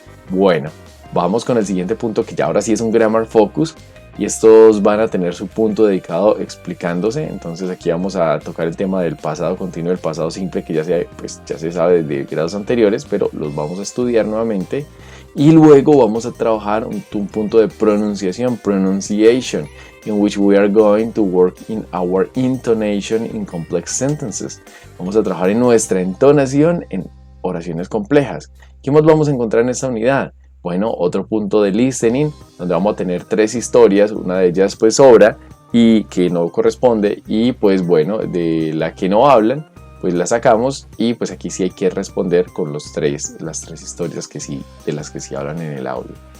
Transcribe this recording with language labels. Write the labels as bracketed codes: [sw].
[es] Bueno, vamos con el siguiente punto, que ya ahora sí es un grammar focus, y estos van a tener su punto dedicado explicándose. Entonces aquí vamos a tocar el tema del pasado continuo, el pasado simple, que ya se sabe de grados anteriores, pero los vamos a estudiar nuevamente. Y luego vamos a trabajar un punto de pronunciación, pronunciation. [en] in which we are going to work in our intonation in complex sentences. [es] Vamos a trabajar en nuestra entonación en oraciones complejas. ¿Qué más vamos a encontrar en esta unidad? Bueno, otro punto de listening, donde vamos a tener 3 historias, una de ellas pues sobra y que no corresponde, y pues bueno, de la que no hablan, pues la sacamos, y pues aquí sí hay que responder con las 3 historias que sí, de las que sí hablan en el audio.